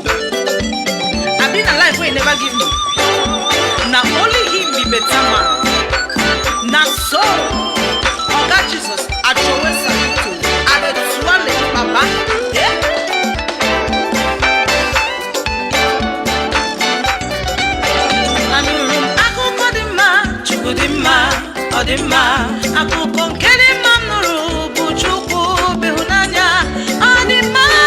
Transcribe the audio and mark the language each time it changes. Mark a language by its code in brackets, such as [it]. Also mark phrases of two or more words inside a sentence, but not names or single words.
[pcm] I been a life wey he never give me. Na only him be better man. Na so, Oga Jesus, I throway salute to. I dey twale Baba. [ig] Anurum akụkọ dị mma, Chukwu dị mma, ọ dị mma. Akụkọ nke dị mma m nụrụ bụ Chukwu bụ ịhụnanya, ọ dị mma.